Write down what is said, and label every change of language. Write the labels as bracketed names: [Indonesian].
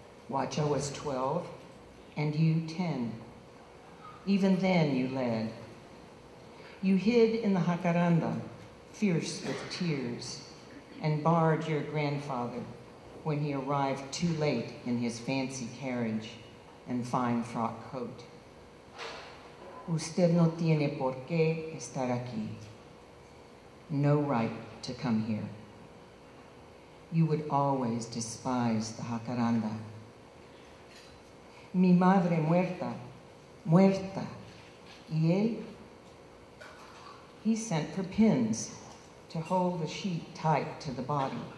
[English] Wacha was 12, and you 10. Even then you led. You hid in the jacaranda, fierce with tears, and barred your grandfather when he arrived too late in his fancy carriage and fine frock coat. [Spanish] Usted no tiene por qué estar aquí. [English] No right to come here. You would always despise the jacaranda. [Spanish] Mi madre muerta, muerta. Y él? [English] He sent for pins to hold the sheet tight to the body.